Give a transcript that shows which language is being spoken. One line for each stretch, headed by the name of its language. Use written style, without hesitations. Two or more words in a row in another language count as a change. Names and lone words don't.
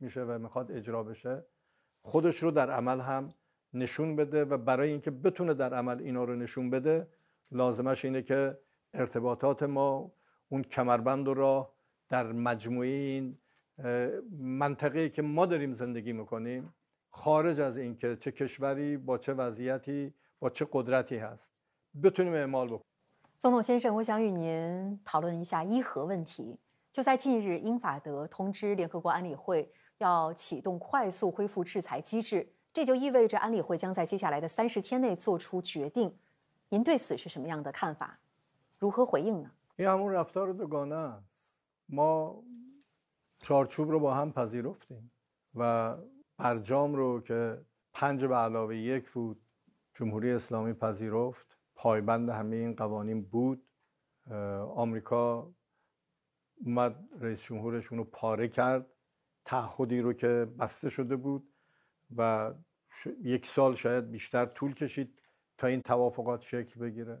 Persian: میشه و میخواد اجرا بشه، خودش رو در عمل هم نشون بده و برای اینکه بتونه در عمل اینا رو نشون بده لازمش اینه که ارتباطات ما اون کمربند و راه در مجموعه این منطقه‌ای که ما داریم زندگی میکنیم، خارج از اینکه چه کشوری با چه وضعیتی با چه قدرتی هست بتونیم اعمال بکنیم.
Chinese: 总统先生，我想与您讨论一下伊核问题。就在近日，英法德通知联合国安理会要启动快速恢复制裁机制，这就意味着安理会将在接下来的30天内做出决定。您对此是什么样的看法？如何回应呢？
Persian: این همون رفتار دوگانه است. ما چارچوب رو با هم پذیرفتیم و برجام رو که 5+1 بود جمهوری اسلامی پذیرفت، پایبند همه این قوانین بود. آمریکا اومد رئیس جمهورش اونو پاره کرد، تعهدی رو که بسته شده بود و 1 سال شاید بیشتر طول کشید تا این توافقات شکل بگیره.